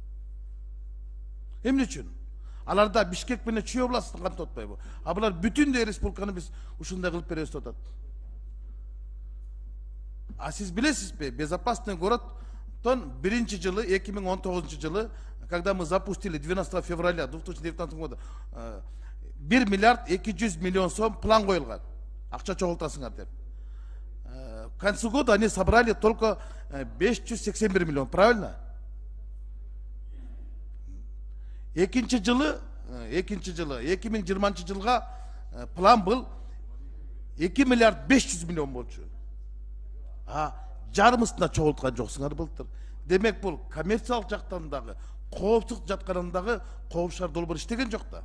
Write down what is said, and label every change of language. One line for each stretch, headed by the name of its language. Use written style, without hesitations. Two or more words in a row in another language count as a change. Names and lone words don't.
Kyrgyz: Эмне үчүн? Аларда Бишкек менен Чүй областын камтып атпайбы? А булар бүтүндөй республиканы биз ушундай кылып беребиз деп атат. А сиз билесизби,
Russian: безопасный городтон
Kyrgyz: биринчи жылы 2019 жылы,
Russian: когда мы запустили 12 февраля 2019 года, 1 миллиард 200 миллион сом план коюлган.
Kyrgyz: Акча чогултасыңар деп.
Russian: К концу года они собрали только 581 миллион, правильно?
Kyrgyz: Экинчи жылы 2020 жылга
Russian: план был
Kyrgyz: 2 миллиард 500 миллион болчу. А жарымысына чогулткан жоксуңар былтыр. Демек бул коммерциялык жактан дагы, коопсуздук жатканындагы коопшар долбоор иштеген жок да.